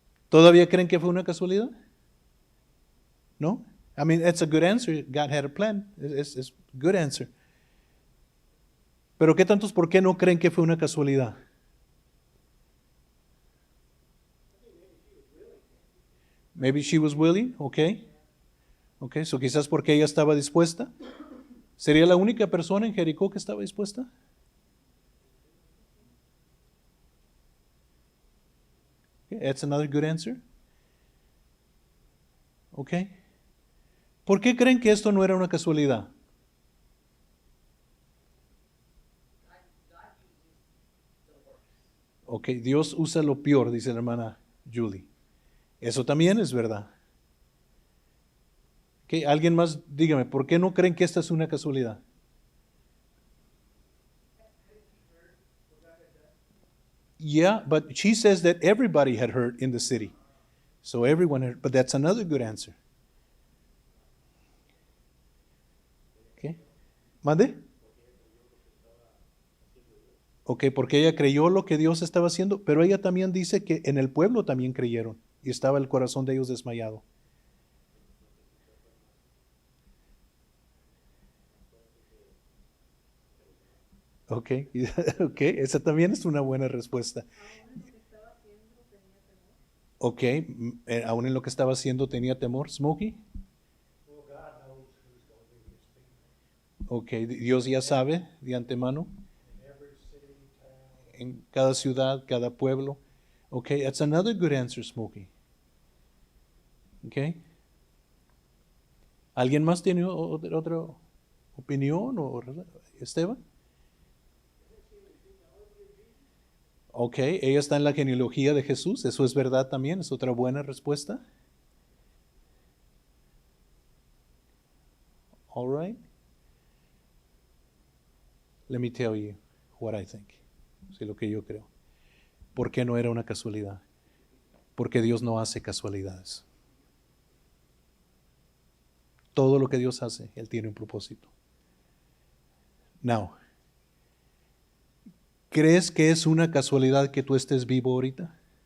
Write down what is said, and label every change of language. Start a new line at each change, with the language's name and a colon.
Spanish: ¿Todavía creen que fue una casualidad? ¿No?
English: I mean, it's a good answer. God had a plan. It's a good answer.
Spanish: Pero ¿qué tantos por qué no creen que fue una casualidad?
English: Maybe she was willing, okay. Okay, so
Spanish: quizás porque ella estaba dispuesta. ¿Sería la única persona en Jericó que estaba dispuesta?
English: Okay, that's another good answer. Okay.
Spanish: ¿Por qué creen que esto no era una casualidad? Ok, Dios usa lo peor, dice la hermana Julie. Eso también es verdad. Okay, alguien más, dígame, ¿por qué no creen que esta es una casualidad?
English: Yeah, but she says that everybody had heard in the city. So everyone heard, but that's another good answer.
Spanish: Okay. ¿Mande? Ok, porque ella creyó lo que Dios estaba haciendo, pero ella también dice que en el pueblo también creyeron y estaba el corazón de ellos desmayado. Ok, ok, esa también es una buena respuesta. Ok, aún en lo que estaba haciendo tenía temor. Smokey. Ok, Dios ya sabe de antemano. En cada ciudad, cada pueblo.
English: Ok, that's another good answer, Smokey. Ok.
Spanish: ¿Alguien más tiene otra opinión? Esteban? Ok, ella está en la genealogía de Jesús, eso es verdad también, es otra buena respuesta.
English: All right. Let me tell you what I think.
Spanish: Sí, lo que yo creo. ¿Por qué no era una casualidad? Porque Dios no hace casualidades. Todo lo que Dios hace, Él tiene un propósito.
English: Now,
Spanish: ¿crees que es una casualidad que tú estés vivo ahorita?